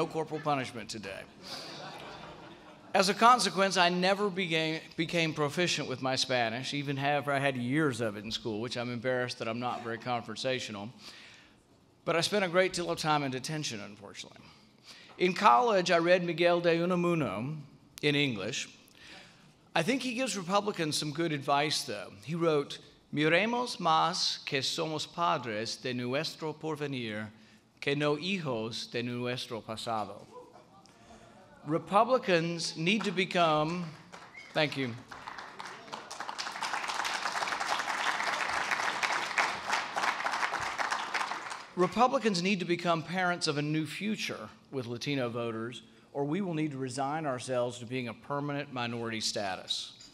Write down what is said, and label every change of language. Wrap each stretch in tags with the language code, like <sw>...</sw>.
<en>No corporal punishment today." As a consequence, I never became proficient with my Spanish, even after I had years of it in school, which I'm embarrassed that I'm not very conversational. But I spent a great deal of time in detention, unfortunately. In college, I read Miguel de Unamuno in English. I think he gives Republicans some good advice, though. He wrote,</en> <es>"Miremos más que somos padres de nuestro porvenir que no hijos de nuestro pasado."</es> <en>Republicans need to become, thank you. Republicans need to become parents of a new future with Latino voters, or we will need to resign ourselves to being a permanent minority status.</en>